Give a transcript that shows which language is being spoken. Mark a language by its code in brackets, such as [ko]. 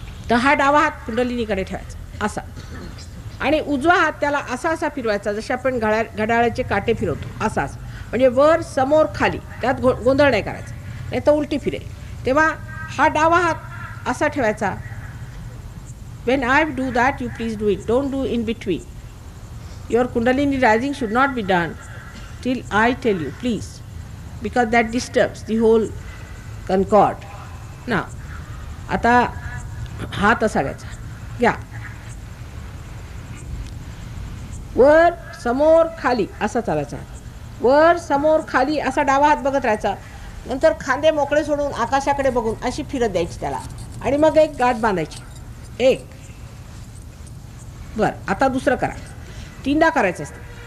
[mr] तर हा डावा हात कुंडलिनीकडे ठेवायचा असा आणि उजवा हात त्याला असा असा फिरवायचा जसे आपण घड्याळाचे काटे फिरवतो असा. म्हणजे वर समोर खाली, त्यात गोंधळ नाही करायचा, नाही तर उलटी फिरेल. तेव्हा हा डावा हात असा ठेवायचा. [en] When I do that, you please do it. Don't do in between. Your Kundalini rising should not be done till I tell you, please, because that disturbs the whole concord. [mr] Now, आता हात असा घ्यायचा. घ्या. वर समोर खाली असा चालायचा. वर समोर खाली असा डावा हात बघत राहायचा. नंतर खांदे मोकळे सोडून आकाशाकडे बघून अशी फिरत द्यायची त्याला आणि मग एक गाठ बांधायची. एक. बरं, आता दुसरं करा. 3दा करायचं असतं.